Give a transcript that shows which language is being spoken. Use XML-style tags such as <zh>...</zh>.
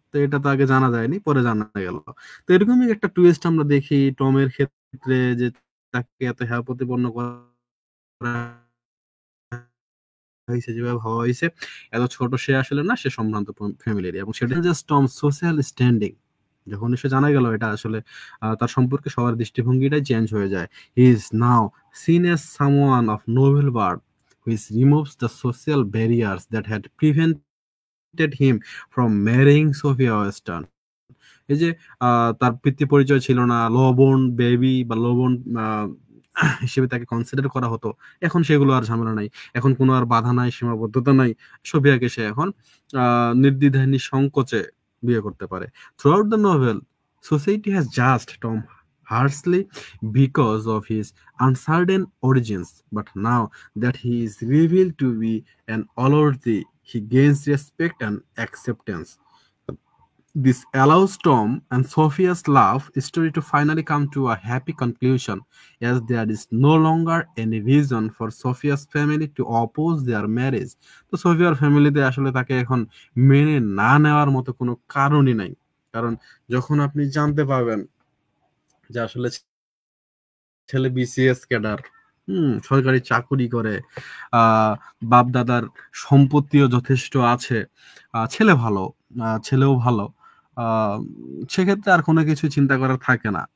<bn>তো এটা তো আগে জানা যায়নি, পরে জানা গেল। তো এরকমই একটা টুইস্ট আমরা দেখি টমের ক্ষেত্রে, যে তাকে এত হেয় প্রতিপন্ন করা হয়েছে, যেভাবে ভাবা হয়েছে, এত ছোট সে আসলে না, সে সম্ভ্রান্ত ফ্যামিলির, এবং সেটা জাস্ট সোশ্যাল স্ট্যান্ডিং। যখন সে জানা গেল এটা আসলে তার সম্পর্কে সবার দৃষ্টিভঙ্গিটাই চেঞ্জ হয়ে যায়।</bn> <en>He is now seen as someone of noble birth, which removes the social barriers that had prevented him from marrying Sophia Western.</en> <bn>এই যে তার পিতৃ পরিচয় ছিল না, লবণ বেবি বা লবণ আহ, হিসেবে তাকে কনসিডার করা হতো, এখন সেগুলো আর ঝামেলা নাই, এখন কোনো আর বাধা নাই, সীমাবদ্ধতা নাই। সোফিয়াকে সে এখন নির্দ্বিধায় নিঃসংকোচে বিয়ে করতে পারে।</bn> <en>Throughout the novel, society has judged Tom harshly because of his uncertain origins, but now that he is revealed to be an allworthy, he gains respect and acceptance. This allows Tom and Sophia's love story to finally come to a happy conclusion, as there is no longer any reason for Sophia's family to oppose their marriage.</en> <bn>তো সোফিয়ার ফ্যামিলিতে আসলে তাকে এখন মেনে না নেওয়ার মতো কোনো কারণই নাই। কারণ যখন আপনি জানতে পারবেন যে আসলে ছেলে বিসিএস ক্যাডার, সরকারি চাকুরি করে, আহ বাপ দাদার সম্পত্তিও যথেষ্ট আছে, ছেলে ভালো, ছেলেও ভালো, আহ সেক্ষেত্রে আর কোনো কিছু চিন্তা করার থাকে না।</bn>